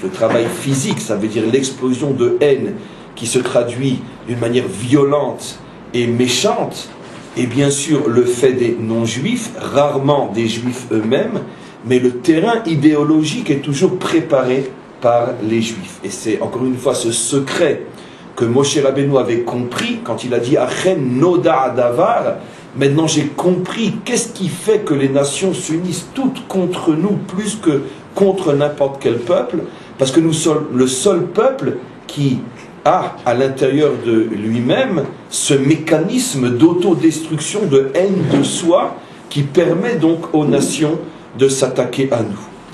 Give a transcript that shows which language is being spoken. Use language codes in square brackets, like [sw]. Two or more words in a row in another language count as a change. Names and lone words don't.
[fr] Le travail physique, ça veut dire l'explosion de haine qui se traduit d'une manière violente et méchante, et bien sûr le fait des non-juifs, rarement des juifs eux-mêmes, mais le terrain idéologique est toujours préparé par les juifs. Et c'est encore une fois ce secret que Moshe Rabbeinu avait compris quand il a dit « [he] אכן נודע הדבר ». [fr] Maintenant j'ai compris qu'est-ce qui fait que les nations s'unissent toutes contre nous plus que contre n'importe quel peuple, parce que nous sommes le seul peuple qui a à l'intérieur de lui-même ce mécanisme d'autodestruction, de haine de soi, qui permet donc aux nations de s'attaquer à nous.